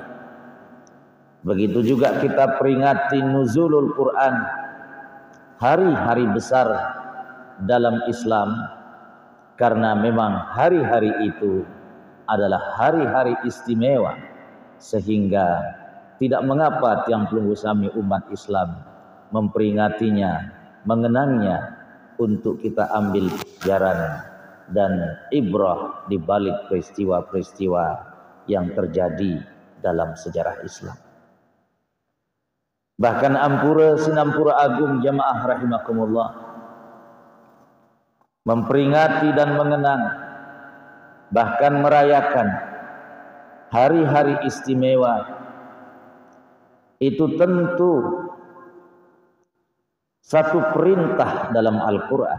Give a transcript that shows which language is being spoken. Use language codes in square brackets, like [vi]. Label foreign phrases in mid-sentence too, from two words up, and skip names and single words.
[id] Begitu juga kita peringati Nuzulul Quran, hari-hari besar dalam Islam, karena memang hari-hari itu adalah hari-hari istimewa, sehingga tidak mengapa [sas] tiang pelunggu sami [id] umat Islam memperingatinya, mengenangnya, untuk kita ambil pelajaran dan ibrah di balik peristiwa-peristiwa yang terjadi dalam sejarah Islam. Bahkan Ampura Sinampura Agung [ar] jamaah rahimakumullah [id] memperingati dan mengenang, bahkan merayakan hari-hari istimewa itu tentu satu perintah dalam Al-Quran.